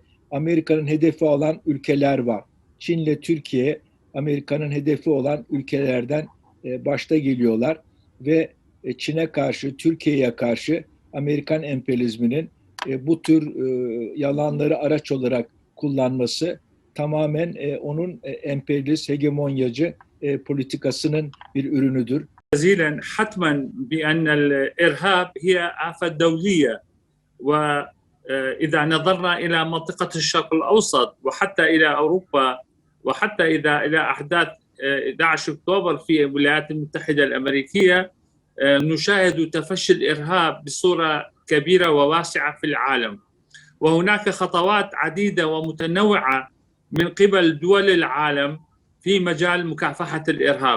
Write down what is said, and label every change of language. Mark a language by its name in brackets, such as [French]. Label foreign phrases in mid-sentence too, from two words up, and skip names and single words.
[Turkish] Amerika'nın hedefi olan ülkeler var. Çin'le Türkiye Amerika'nın hedefi olan ülkelerden başta geliyorlar ve Çin'e karşı, Türkiye'ye karşı Amerikan emperyalizminin bu tür yalanları araç olarak kullanması tamamen onun emperyalist, hegemonyacı politikasının bir ürünüdür. [Arabic] جزيلا حتما بأن الإرهاب هي آفة دولية، وإذا نظرنا إلى منطقة الشرق الأوسط وحتى إلى أوروبا وحتى إلى أحداث 11 أكتوبر في الولايات المتحدة الأمريكية، نشاهد تفشي الإرهاب بصورة كبيرة وواسعة في العالم، وهناك خطوات عديدة ومتنوعة من قبل دول العالم في مجال مكافحة الإرهاب.